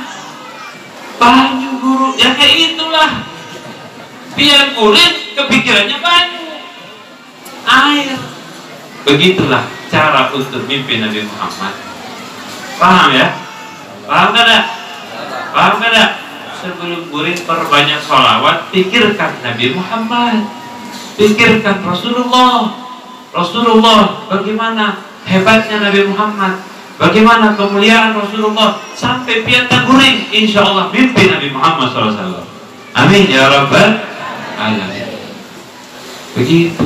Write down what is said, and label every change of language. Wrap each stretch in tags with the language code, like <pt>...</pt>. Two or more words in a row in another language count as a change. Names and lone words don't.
<id>Banyu, guru. Ya kayak itulah. Pian guring kepikirannya banyu, air. Begitulah cara untuk mimpi Nabi Muhammad. Paham ya? Paham kada? Paham kada? Sebelum guring perbanyak sholawat, pikirkan Nabi Muhammad, pikirkan Rasulullah. Rasulullah, bagaimana hebatnya Nabi Muhammad, bagaimana kemuliaan Rasulullah, sampai pian guring,</id> <ar>إن شاء الله</ar> <id>mimpi Nabi Muhammad SAW.</id> <ar>آمين يا رب العالمين. Begitu.</ar>